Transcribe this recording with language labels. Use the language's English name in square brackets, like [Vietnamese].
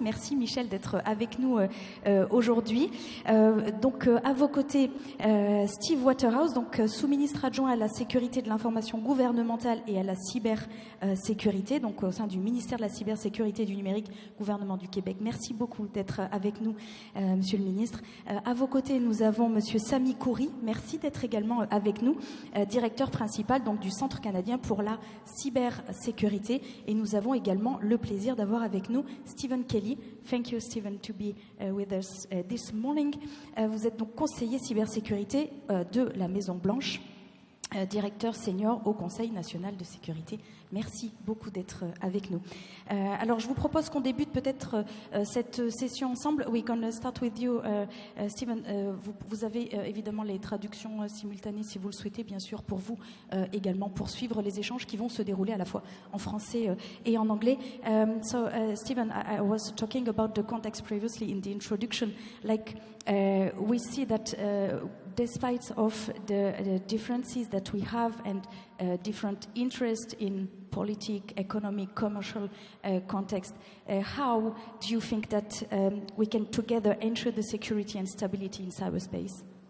[French] Merci, Michel, d'être avec nous aujourd'hui. Donc, à vos côtés, Steve Waterhouse, donc sous-ministre adjoint à la sécurité de l'information gouvernementale et à la cybersécurité, donc au sein du ministère de la cybersécurité et du numérique, gouvernement du Québec. Merci beaucoup d'être avec nous, monsieur le ministre. À vos côtés, nous avons monsieur Sami Khoury. Merci d'être également avec nous, directeur principal donc du Centre canadien pour la cybersécurité. Et nous avons également le plaisir d'avoir avec nous Stephen Kelly. [English] Thank you, Stephen, to be with us this morning. [French] Vous êtes donc conseiller cybersécurité de la Maison-Blanche, directeur senior au Conseil national de sécurité. Merci beaucoup d'être avec nous. Alors, je vous propose qu'on débute peut-être cette session ensemble. [English] We're going to start with you, Stephen. [French] Vous avez évidemment les traductions simultanées, si vous le souhaitez, bien sûr, pour vous également, pour suivre les échanges qui vont se dérouler à la fois en français et en anglais. [English] Stephen, I was talking about the context previously in the introduction. Like, we see that despite of the differences that we have and different interest in politics, economic, commercial context, how do you think that we can together ensure the security and stability in cyberspace?